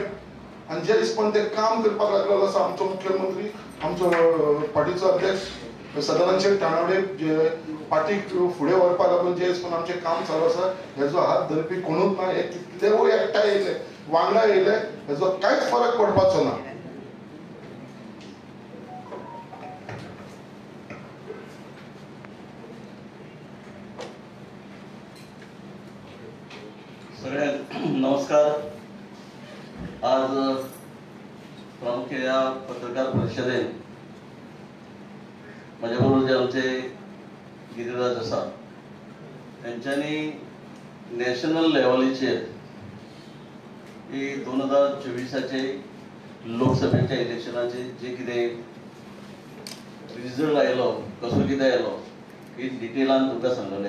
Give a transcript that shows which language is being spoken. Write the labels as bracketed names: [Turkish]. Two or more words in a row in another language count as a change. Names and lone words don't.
[Konkani] आनी जे हिसपान ते काम करपाक लागलेलो आसा आमचो मुख्यमंत्री आमचो पार्टीचो अध्यक्ष सदानंद शेठ तानावडे जे पार्टीक फुडें व्हरपाक लागून जे हिसपान आमचें काम चालू आसा हेजो हात धरपी कोणूच ना. हे कितलेय एकठांय येयले वांगडा येयले हेजो कांयच फरक पडपाचो ना. [Marathi] सगळ्यांना नमस्कार. आज प्रामुख्याने या पत्रकार परिषदेत माझ्या बरोबर [Konkani] जे आमचे गिरीराज आसा त्यांच्यानी नॅशनल लेवलीचेर ही 2024चे लोकसभेच्या इलेक्शनाचे जे कितें रिजल्ट आयलो कसो कितें आयलो ही डिटेलान तुमकां सांगलेलें.